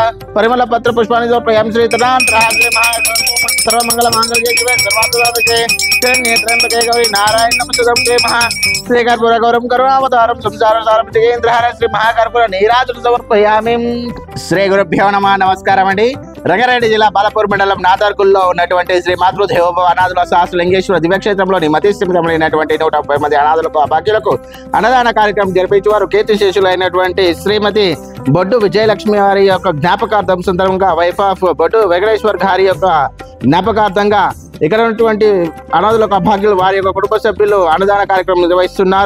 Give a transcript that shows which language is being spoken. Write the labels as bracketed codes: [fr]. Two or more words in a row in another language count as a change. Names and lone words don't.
[sa] परिमल पत्र पुष्पाणि समर्पयामि। श्री तदान्तरः श्री सर्वमंगल मांगल्ये शिवे सर्वार्थसाधके शरण्ये त्र्यंबके गौरी नारायण नमस्तुते महा। श्री कर्पूर गौरम करुणावतारं संसार सारं जयेन्द्रहार श्री महाकर्पूर नीराजनं समर्पयामि। श्री गुरुभ्यो नमः। [te] నమస్కారం అండీ। రంగారెడ్డి జిల్లా బాలపూర్ మండలం నాదర్గుల్లో ఉన్నటువంటి శ్రీ మాతృదేవోభవ అనాథుల సహస్రలింగేశ్వర దివ్యక్షేత్రంలోని మతిస్థిమితమైనటువంటి 130 మంది అనాథులకు అభాగ్యులకు అన్నదాన కార్యక్రమం జరిపించేవారు కీర్తిశేషులైనటువంటి శ్రీమతి బొడ్డు విజయలక్ష్మి వారి యొక్క జ్ఞాపకార్థం సందర్భంగా [en] wife of [te] బొడ్డు వెంకటేశ్వర్ గారి యొక్క జ్ఞాపకార్థంగా ఇక్కడ ఉన్నటువంటి అనాథులకు అభాగ్యులు వారి యొక్క కుటుంబ సభ్యులు అన్నదాన కార్యక్రమం నిర్వహిస్తున్నారు।